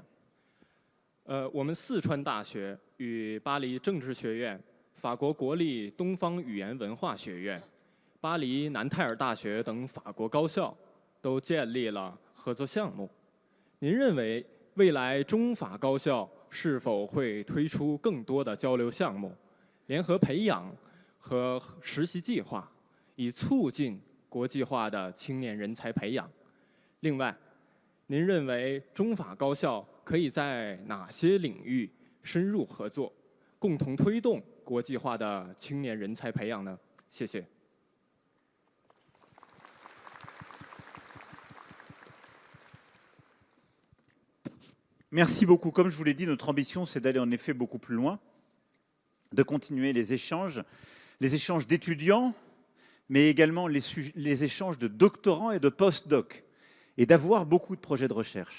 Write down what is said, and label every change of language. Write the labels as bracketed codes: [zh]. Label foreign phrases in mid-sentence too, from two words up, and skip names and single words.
[zh] 我们四川大学与巴黎政治学院、法国国立东方语言文化学院、巴黎南泰尔大学等法国高校都建立了合作项目。您认为未来中法高校是否会推出更多的交流项目、联合培养和实习计划，以促进国际化的青年人才培养？另外，您认为中法高校可以在哪些领域深入合作，共同推动国际化的青年人才培养呢？谢谢。 [fr] Merci beaucoup. Comme je vous l'ai dit, notre ambition, c'est d'aller en effet beaucoup plus loin, de continuer les échanges d'étudiants, mais également les échanges de doctorants et de post-doc, et d'avoir beaucoup de projets de recherche.